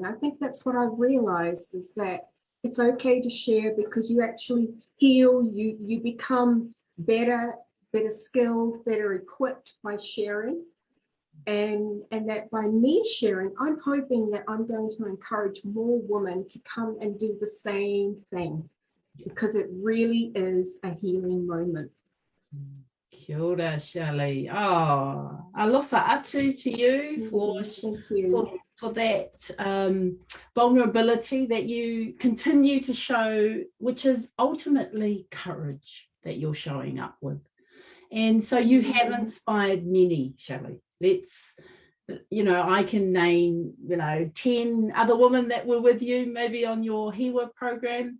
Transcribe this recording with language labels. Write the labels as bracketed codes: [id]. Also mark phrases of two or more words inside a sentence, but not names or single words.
[en] I think that's what I've realized, is that it's okay to share because you actually heal, you become better skilled, better equipped by sharing. And that by me sharing, I'm hoping that I'm going to encourage more women to come and do the same thing, because it really is a healing moment. [mi] Kia ora, Shelley. [en] Oh, [sm] alofa atu [en] to you for that vulnerability that you continue to show, which is ultimately courage that you're showing up with. And so you have inspired many, Shelley. I can name, 10 other women that were with you, maybe on your Hiwa program.